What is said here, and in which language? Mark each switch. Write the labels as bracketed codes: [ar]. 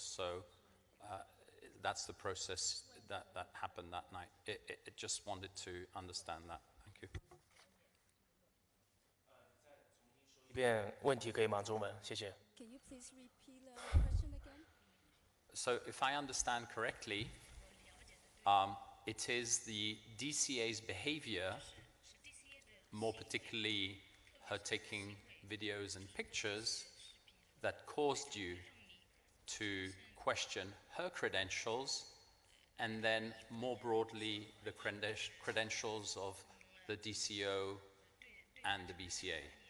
[en] So that's the process that happened that night. It just wanted to understand that. Thank you. [zh] 一遍问题可以吗？中文，谢谢。 [en] Can you please repeat the question again? So if I understand correctly, it is the DCA's behavior, more particularly her taking videos and pictures, that caused you to question her credentials, and then more broadly the credentials of the DCO and the BCA.